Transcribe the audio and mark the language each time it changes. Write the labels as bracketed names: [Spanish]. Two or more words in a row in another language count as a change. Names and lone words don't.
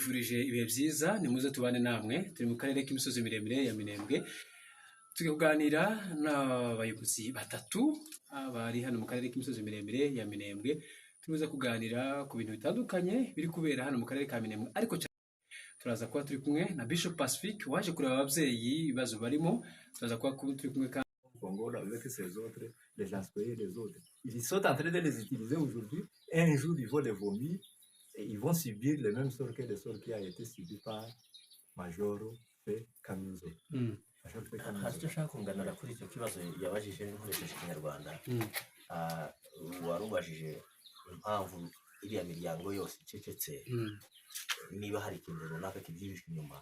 [Kinyarwanda] tubifurije ibihe byiza ni muze tubane namwe turi mu karere k'imisozi miremire ya Minembwe turi kuganira n'abayobozi batatu bari hano mu karere k'imisozi miremire ya Minembwe turuza kuganira ku bintu bitandukanye biri kubera hano mu karere ka Minembwe ariko turaza kuba turi kumwe na Bishop Pacifique waje kureba ababyeyi ibibazo barimo turaza kuba turi kumwe [French] Congo avec ces autres, les aspects les autres. Ils sont en train de les utiliser aujourd'hui. Un jour, ils vont les vomir et ils vont subir le même sort que le sort qui a été subi par Majoro P. Kamizo. [Kinyarwanda] Haricyo nshaka kunganira kuri icyo kibazo yabajije n'inkoresheje Kinyarwanda. Warubajije impamvu iriya miryango yose icecetse niba hari ikintu runaka kibyihishe inyuma.